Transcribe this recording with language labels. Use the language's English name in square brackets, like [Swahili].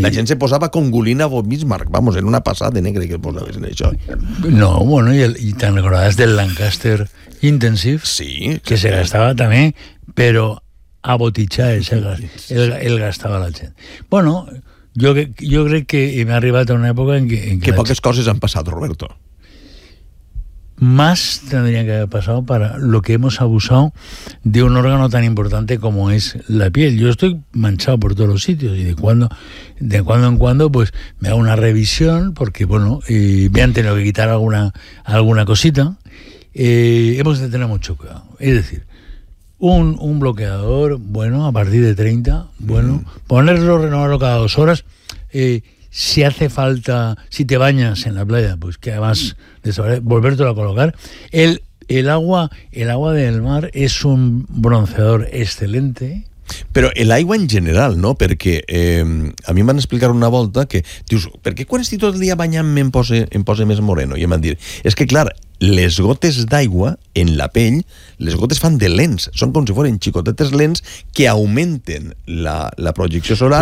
[Catalan] La gent se posava con Gulina o Bismarck, vamos, era una passada de negre que posaves en això. No, bueno, i te'n recordaves del Lancaster Intensive? Sí. Que se gastava també, però... a botitxar, el gastava la gent. Bueno, jo crec que m'ha arribat a una època en què poques coses han passat, Roberto. [Spanish] Más tendrían que haver passat per lo que hemos abusado de un órgano tan importante como es la piel. Yo estoy manchado por todos los sitios y de cuando en cuando pues me hago una revisión porque, bueno, me han tenido que quitar alguna cosita. Hemos de tener mucho cuidado. Es decir, un bloqueador, bueno, a partir de 30, bueno, ponerlo, renovarlo cada dos horas, si hace falta, si te bañas en la playa, pues que además volvértelo a colocar. El agua del mar es un bronceador excelente. [Catalan] Però l'aigua en general, no? Perquè a mi em van explicar una volta que, dius, perquè quan estic tot el dia banyant-me em posa més moreno? I em van dir, és que clar, les gotes d'aigua en la pell, les gotes fan de lents, són com si foren xicotetes lents que augmenten la projecció solar,